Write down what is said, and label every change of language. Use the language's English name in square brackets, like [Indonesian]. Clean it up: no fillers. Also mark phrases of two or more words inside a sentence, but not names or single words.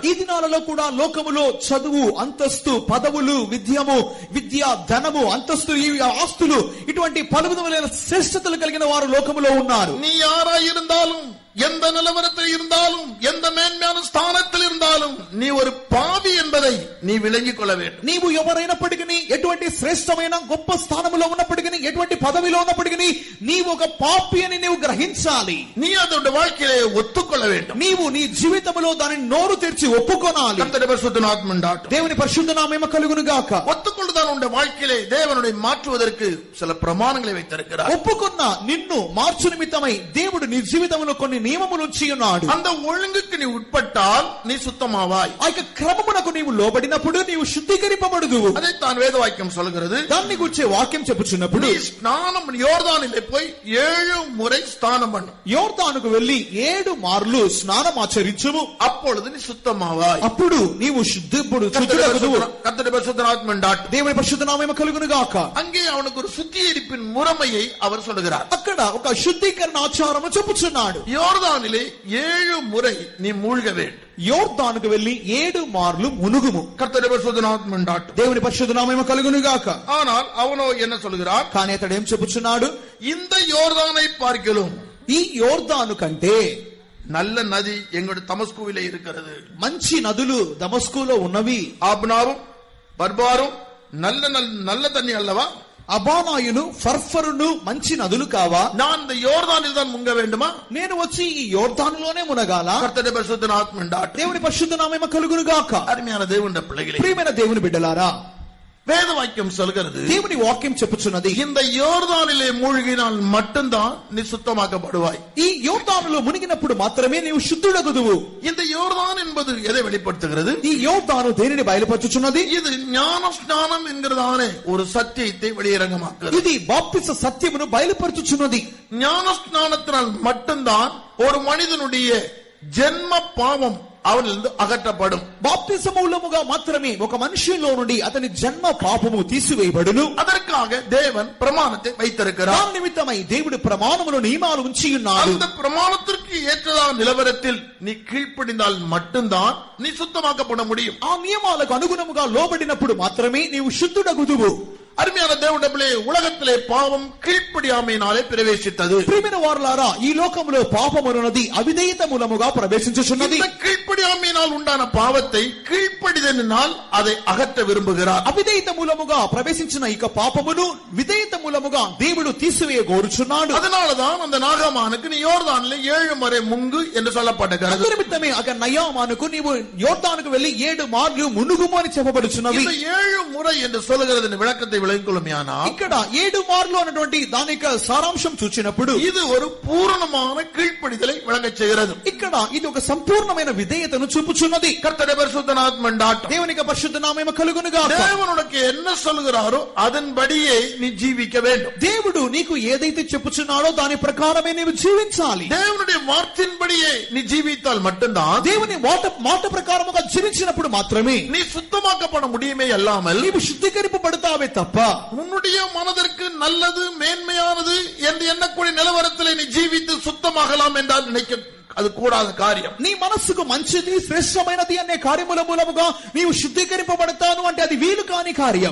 [Telugu] ఈ దినాలలో కూడా లోకములో చదువు, అంతస్తు, పదవులు, విద్య, ధనము, అంతస్తు, ఈ ఆస్తులు, ఇటువంటి పలు విధములైన శ్రేష్టతలు కలిగిన వారు లోకములో ఉన్నారు. [Tamil] நீ யாராய் இருந்தாலும், எந்த நிலவரத்தில் இருந்தாலும், எந்த மேன்மையான ஸ்தானத்தில் இருந்தாலும், நீ ஒரு பாவி என்பதை நீ விளங்கிக் கொள்ள வேண்டும். [Telugu] నీవు ఎవరైనప్పటికీ, ఎటువంటి శ్రేష్టమైన గొప్ప స్థానములో ఉన్నప్పటికీ, ఎటువంటి పదవిలో ఉన్నప్పటికీ, నీవు ఒక పాపి అని నీవు గ్రహించాలి. [Tamil] நீ அதோட வாழ்க்கையிலே ஒத்துக்கொள்ள வேண்டும். [Telugu] నీవు నీ జీవితంలో దానిని నోరు తెరిచి ఒప్పుకొనాలి. [Tamil] கர்த்தருடைய பரிசுத்த நாமம் டாட் [Telugu] దేవుని పరిశుద్ధ నామము కలుగును గాక. [Tamil] ஒத்துக்கொள்ளுதான் உன்னுடைய வாழ்க்கையிலே தேவனுடைய மாற்றுவதற்கு சில பிரமாணங்களை வைத்திருக்கிறார். [Telugu] ఒప్పుకున్న నిన్ను మార్చు నిమిత్తమై దేవుడు నీ జీవితంలో కొన్ని నియమములు ఉంచి ఉన్నాడు. [Tamil] அந்த ஒழுங்குக்கு நீ உட்பட்டால் நீ சுத்தமாவாய். [Telugu] ఆ యొక్క క్రమమునకు నీవు లోబడినప్పుడు నీవు శుద్ధీకరింపబడుదువు. [Tamil] அதைத்தான் வேத வாக்கியம் சொல்கிறது. [Telugu] దాన్ని గురించి వాక్యం చెప్పుచున్నప్పుడు, [Tamil] நீ ஸ்நானம் யோர்தானிலே போய் 7 முறை ஸ்நானம் பண்ணு. [Telugu] యోర్దానుకు వెళ్లి 7 మార్లు స్నానం ఆచరించుము. [Tamil] அப்பொழுது நீ சுத்தமாவாய். [Telugu] అప్పుడు నీవు శుద్ధుడు. [Tamil] கர்த்தருடைய பரிசுத்த நாமம் டாட் [Telugu] దేవుని దేవుని పరిశుద్ధ నామము కలుగును గాక. [Tamil] அங்கே அவனுக்கு ஒரு சுத்திகரிப்பின் முறைமையை அவர் சொல்லுகிறார். [Telugu] అక్కడ ఒక శుద్ధీకరణ ఆచారము చెప్పుచున్నాడు. [Tamil] யோர்தானிலே 7 முறை நீ மூழ்க வேண்டும். [Telugu] యోర్దానుకు వెళ్లి 7 మార్లు మునుగుము. [Tamil] கர்த்தருடைய பரிசுத்த நாமம் உண்டாகட்டும். [Telugu] దేవుని పరిశుద్ధ నామము కలుగును గాక. [Tamil] ஆனால் அவனோ என்ன சொல்கிறார்? [Telugu] కానీ అతడు ఏం చెప్పుచున్నాడు? [Tamil] இந்த யோர்தானை பார்க்கிலும் [Telugu] ఈ యోర్దాను కంటే [Tamil] நல்ல நதி எங்களுடைய தமஸ்குவிலே இருக்கிறது. [Telugu] మంచి నదులు దమస్కులో ఉన్నవి. [Tamil] ஆப்னாவும் பர்பாரும் நல்ல தண்ணி அல்லவா? [Telugu] అబానాయును ఫర్ఫరును మంచి నదులు కావా? [Tamil] நான் இந்த யோர்தானில் தான் முங்க வேண்டுமா? [Telugu] నేను వచ్చి ఈ యోర్దానులోనే మునగాల? [Tamil] கர்த்தருடைய பரிசுத்த நாமம் உண்டாகட்டும். [Telugu] దేవుని పరిశుద్ధ నామము కలుగును గాక. [Tamil] அருமையான தேவனுடைய பிள்ளைகளே, [Telugu] ప్రియమైన దేవుని బిడ్డలారా, [Tamil] வேத வாக்கியம் சொல்கிறது, [Telugu] దేవుని వాక్యం చెప్పుచున్నది, [Tamil] இந்த யோர்தானிலே மூழ்கினால் மட்டும்தான் நீ சுத்தமாக்கப்படுவாய். [Telugu] ఈ యోర్దానులో మునిగినప్పుడు మాత్రమే నీవు శుద్ధుడగుదువు. [Tamil] இந்த யோர்தான் என்பது எதை வெளிப்படுத்துகிறது? [Telugu] ఈ యోర్దాను దేనిని బయలుపరచుచున్నది? [Tamil] இது ஞான ஸ்நானம் என்கிறதான ஒரு சத்தியத்தை வெளியரங்கமாக்குகிறது. [Telugu] ఇది బాప్తిస సత్యమును బయలుపరచుచున్నది. [Tamil] ஞான ஸ்நானத்தினால் மட்டும்தான் ஒரு மனிதனுடைய ஜென்ம பாவம் அவனிலிருந்து அகற்றப்படும். [Telugu] బాప్తిస మూలముగా మాత్రమే ఒక మనిషిలో నుండి అతని జన్మ పాపము తీసివేయబడును. [Tamil] அதற்காக தேவன் பிரமாணத்தை வைத்திருக்கிறார். [Telugu] దాని నిమిత్తమై దేవుడు ప్రమాణములు నియమాలు ఉంచి ఉన్నాడు. [Tamil] அந்த பிரமாணத்திற்கு ஏற்றதான நிலவரத்தில் நீ கீழ்ப்படிந்தால் மட்டும்தான் நீ சுத்தமாக்கப்பட முடியும். [Telugu] ఆ నియమాలకు అనుగుణముగా లోబడినప్పుడు మాత్రమే నీవు శుద్ధుడగుదువు. [Tamil] அருமையான தேவனுடைய பிள்ளையே, உலகத்திலே பாவம் கீழ்ப்படியாமையினாலே பிரவேசித்தது. [Telugu] ప్రియమైన వారలారా, ఈ లోకములో పాపమున్నది అవిధేయత మూలముగా ప్రవేశించుచున్నది. [Tamil] இந்த கீழ்ப்படியாமையினால் உண்டான பாவத்தை கீழ்ப்படிதலினால் அதை அகற்ற விரும்புகிறார். [Telugu] అవిధేయత మూలముగా ప్రవేశించిన ఇక పాపమును విధేయత మూలముగా దేవుడు తీసివేయ కోరుచున్నాడు. [Tamil] அதனாலதான் அந்த நாகமானுக்கு நீ யோர்தானிலே 7 முறை முங்கு என்று சொல்லப்பட்டிருக்கிறது. [Telugu] నిమిత్తమే అక నయామానుకు నీవు యోర్దానుకు వెళ్లి 7 మార్లు మునుగుము అని చెప్పబడుచున్నది. [Tamil] இந்த 7 முறை என்று சொல்லுகிறதின் விளக்கத்தை [Telugu] ఇక్కడ 7 మార్లు అన్నటువంటి దాని యొక్క సారాంశం చూచినప్పుడు [Tamil] இது ஒரு பூரணமான கீழ்ப்படிதலை விளங்கச் செய்கிறது. [Telugu] ఇక్కడ ఇది ఒక సంపూర్ణమైన విధేయతను చూపుచున్నది. [Tamil] கர்த்தருடைய பரிசுத்த நாமம் உண்டாகட்டும். [Telugu] దేవుని యొక్క పరిశుద్ధ నామము కలుగును గాక. [Tamil] தேவன் உனக்கு என்ன சொல்கிறாரோ அதன்படியே நீ ஜீவிக்க வேண்டும். [Telugu] దేవుడు నీకు ఏదైతే చెప్పుచున్నాడో దాని ప్రకారమే నీవు జీవించాలి. [Tamil] தேவனுடைய வார்த்தையின்படியே நீ ஜீவித்தால் மட்டும்தான், [Telugu] దేవుని మాట ప్రకారముగా జీవించినప్పుడు మాత్రమే [Tamil] நீ சுத்தமாக்கப்பட முடியுமே அல்லாமல் [Telugu] నీవు శుద్ధీకరింపబడతావే తప్ప [Tamil] உன்னுடைய மனதிற்கு நல்லது மேன்மையானது என்று எண்ணக்கூடிய நிலவரத்தில் நீ ஜீவித்து சுத்தமாகலாம் என்றால் நினைக்க அது கூடாத காரியம். [Telugu] నీ మనస్సుకు మంచిది శ్రేష్టమైనది అనే కార్యముల మూలముగా నీవు శుద్ధీకరింపబడతాను అంటే అది వీలు కాని కార్యం.